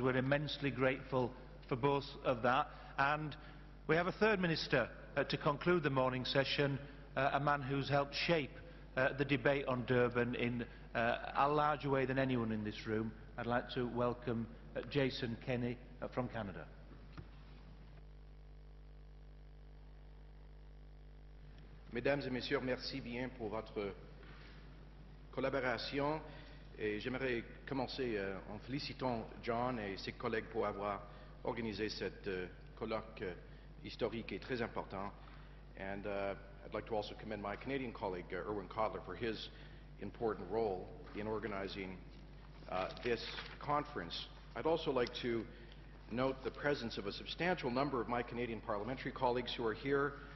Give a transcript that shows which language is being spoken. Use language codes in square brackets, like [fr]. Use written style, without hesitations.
[en] We're immensely grateful for both of that. And we have a third minister to conclude the morning session, a man who's helped shape the debate on Durban in a larger way than anyone in this room. I'd like to welcome Jason Kenney from Canada. [fr] Mesdames et messieurs, merci bien pour votre collaboration. Et j'aimerais commencer en félicitant John et ses collègues pour avoir organisé cette colloque historique et très important. [en] And I'd like to also commend my Canadian colleague, Erwin Codler, for his important role in organizing this conference. I'd also like to note the presence of a substantial number of my Canadian parliamentary colleagues who are here.